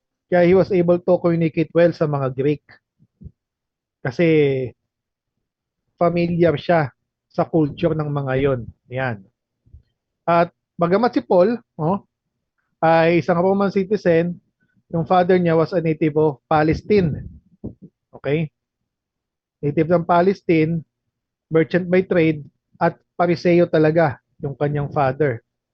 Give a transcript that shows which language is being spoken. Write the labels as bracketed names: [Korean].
[English] Kaya he was able to communicate well [Filipino] sa mga Greek. Kasi familiar siya sa culture ng mga yon. Yan. At bagamat si Paul ay isang Roman citizen, yung father niya [English] was a native of Palestine. Okay? [Filipino] Native ng Palestine, [English] merchant by trade, [Filipino] at Pariseo talaga yung kanyang father.